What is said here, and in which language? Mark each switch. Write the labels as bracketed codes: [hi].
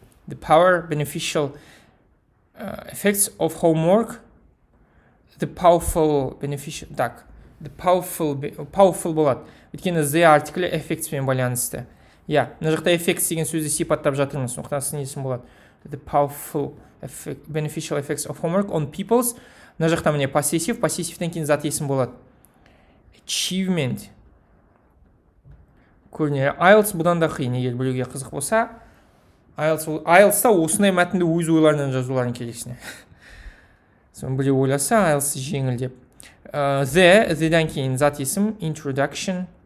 [en] The power, beneficial effects of homework. The powerful, beneficial, так. The powerful болады. [kk] Өйткені the article effects-пен байланысты. Мына жақта effects деген сөзді сипаттап жатырмыз. Сондықтан сын есім болады. [en] The powerful, beneficial effects of homework on people's. [kk] Мына жақта міне possessive, possessive-тен кейін зат есім болады. [en] Achievement. [kk] Көрінер. IELTS бұдан да қиын, егер біреуге қызық болса. IELTS-та осындай мәтінді өз ойларынан жазуларын керексіне. Соны біреу ойласа, IELTS жеңіл деп. The-дан кейін зат есім introduction.